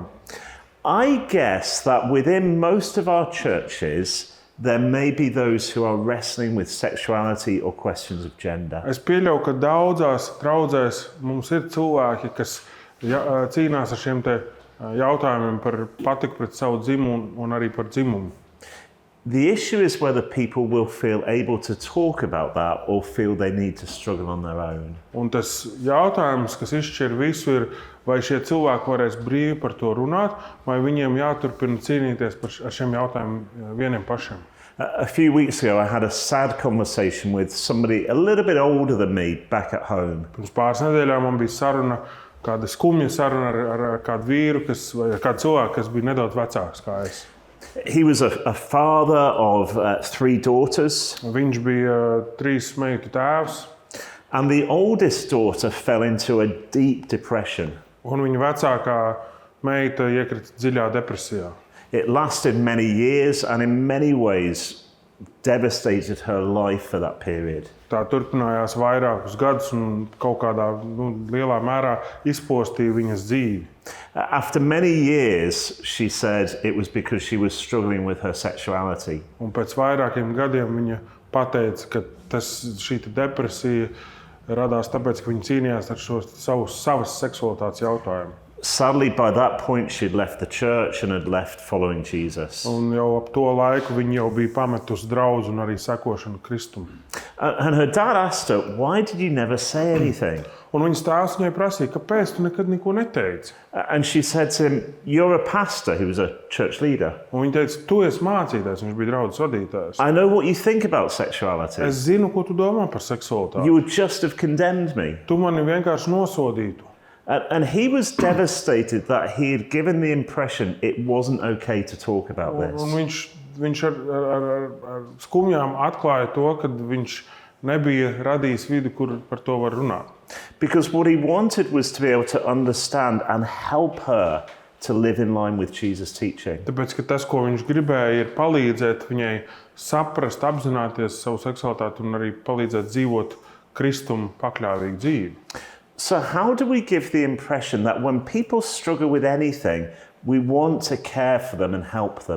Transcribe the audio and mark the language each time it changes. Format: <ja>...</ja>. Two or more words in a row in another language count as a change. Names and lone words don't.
<en>I guess that within most of our churches, there may be those who are wrestling with sexuality or questions of gender.</en> <lv>Es pieļauju, ka daudzās draudzēs mums ir cilvēki, kas cīnās ar šiem te jautājumiem par patiku pret savu dzimumu un arī par dzimumu.</lv> <en>The issue is whether people will feel able to talk about that or feel they need to struggle on their own.</en> <lv>Un tas jautājums, kas izšķir visu, ir, vai šie cilvēki varēs brīvi par to runāt, vai viņiem jāturpina cīnīties ar šiem jautājumiem vieniem pašiem.</lv> <en>A few weeks ago, I had a sad conversation with somebody a little bit older than me back at home.</en> <lv>Pirms pāris nedēļām man bija saruna, kāda skumja saruna ar kādu vīru, vai ar kādu cilvēku, kas bija nedaudz vecāks kā es.</lv> <en>He was a father of 3 daughters.</en> <lv>Viņš bija 3 meitu tēvs.</lv> <en>And the oldest daughter fell into a deep depression.</en> <lv>Un viņa vecākā meita iekrita dziļā depresijā.</lv> <en>It lasted many years and in many ways devastated her life for that period.</en> <lv>Tā turpinājās vairākus gadus un kaut kādā lielā mērā izpostīja viņas dzīvi.</lv> <en>After many years, she said it was because she was struggling with her sexuality.</en> <lv>Un pēc vairākiem gadiem viņa pateica, ka šī depresija radās tāpēc, ka viņa cīnījās ar šo savas seksualitātes jautājumu.</lv> <en>Sadly, by that point, she'd left the church and had left following Jesus.</en> <lv>Un jau ap to laiku viņa jau bija pametusi draudzi un arī sekošanu Kristum.</lv> <en>And her dad asked her, "Why did you never say anything?"</en> <lv>Un viņas tēvs viņai prasīja, kāpēc tu nekad neko neteici?</lv> <en>And she said to him, "You're a pastor." He was a church leader.</en> <lv>Un viņa teica, tu esi mācītājs, viņš bija draudzes vadītājs.</lv> <en>"I know what you think about sexuality.</en> <lv>Es zinu, ko tu domā par seksualitāti.</lv> <en>You would just have condemned me."</en> <lv>Tu mani vienkārši nosodītu.</lv> <en>And he was devastated that he had given the impression it wasn't okay to talk about this.</en> <lv>Un viņš ar skumjām atklāja to, ka viņš nebija radījis vidi, kur par to var runāt.</lv> <en>Because what he wanted was to be able to understand and help her to live in line with Jesus' teaching.</en> <lv>Tāpēc, ka tas, ko viņš gribēja, ir palīdzēt viņai saprast, apzināties savu seksualitāti un arī palīdzēt dzīvot Kristum pakļāvīgu dzīvi.</lv> <en>So how do we give the impression that when people struggle with anything, we want to care for them and help them?</en>